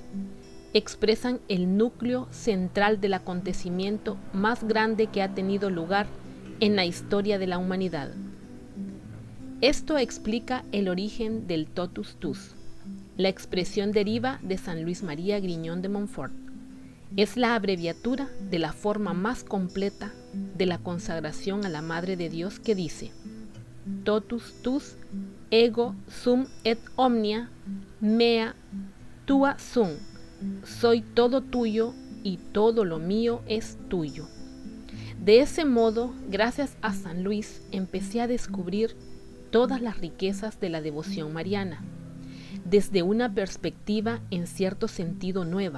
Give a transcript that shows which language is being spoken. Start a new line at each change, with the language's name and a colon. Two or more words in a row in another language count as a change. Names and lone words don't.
Spanish: Expresan el núcleo central del acontecimiento más grande que ha tenido lugar en la historia de la humanidad. Esto explica el origen del
Latin: totus tus.
Spanish: La expresión deriva de San Luis María Griñón de Montfort. Es la abreviatura de la forma más completa de la consagración a la Madre de Dios que dice:
Latin: totus tus ego sum et omnia mea tua sum.
Spanish: Soy todo tuyo y todo lo mío es tuyo. De ese modo, gracias a San Luis, empecé a descubrir todas las riquezas de la devoción mariana, desde una perspectiva en cierto sentido nueva.